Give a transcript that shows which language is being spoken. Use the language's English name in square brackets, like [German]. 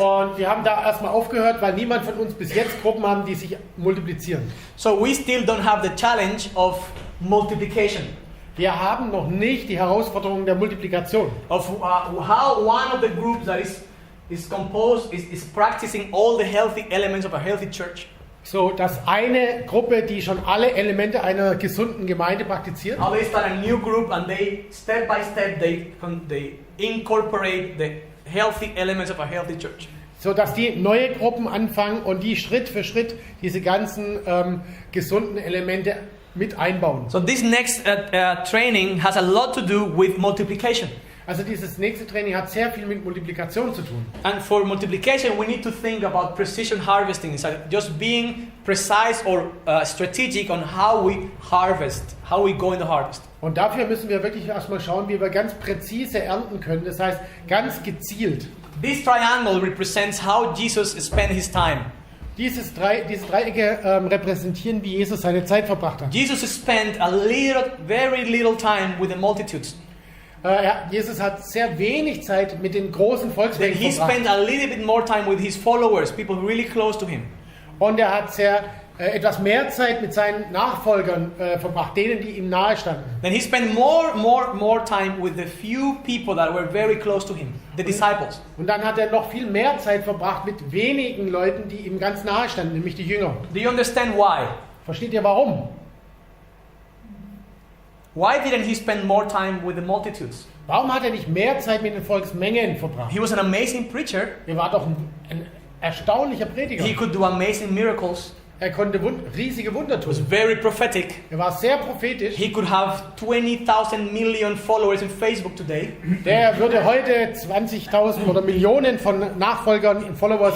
[German] Und wir haben da erstmal aufgehört, weil niemand von uns bis jetzt Gruppen haben, die sich multiplizieren. [English] So we still don't have the challenge of multiplication. [German] Wir haben noch nicht die Herausforderung der Multiplikation. [English] Of how one of the groups that is composed is practicing all the healthy elements of a healthy church. [German] So, dass eine Gruppe, die schon alle Elemente einer gesunden Gemeinde praktiziert, [English] How they start a new group and they step by step they incorporate the healthy elements of a healthy church. [German] so dass die neue Gruppen anfangen und die Schritt für Schritt diese ganzen gesunden Elemente mit einbauen. [English] So this next training has a lot to do with multiplication. [German] Also dieses nächste Training hat sehr viel mit Multiplikation zu tun. [English] And for multiplication, we need to think about precision harvesting. It's like just being precise or strategic on how we harvest, how we go in the harvest. [German] Und dafür müssen wir wirklich erstmal schauen, wie wir ganz präzise ernten können. Das heißt, ganz gezielt. [English] This triangle represents how Jesus spent his time. [German] Diese Dreiecke repräsentieren, wie Jesus seine Zeit verbracht hat. [English] Jesus spent very little time with the multitudes. [German] Jesus hat sehr wenig Zeit mit den großen [English] Then [German] Volksmengen [English] he [German] verbracht. [English] spent a little bit more time with his followers, people really close to him. [German] Und er hat etwas mehr Zeit mit seinen Nachfolgern verbracht, denen, die ihm nahe standen. [English] Then he spent more time with the few people that were very close to him, the disciples. [German] Und dann hat er noch viel mehr Zeit verbracht mit wenigen Leuten, die ihm ganz nahe standen, nämlich die Jünger. [English] Do you understand why? [German] Versteht ihr warum? [English] Why didn't he spend more time with the multitudes? [German] Warum hat er nicht mehr Zeit mit den Volksmengen verbracht? [English] He was an amazing preacher. [German] Er war doch ein erstaunlicher Prediger. [English] He could do amazing miracles. [German] Er konnte riesige Wunder [English] He was [German] tun. [English] very prophetic. [German] Er war sehr prophetisch. [English] He could have 20,000 million followers in Facebook today. [German] Der würde heute 20.000 oder Millionen von Nachfolgern und Followers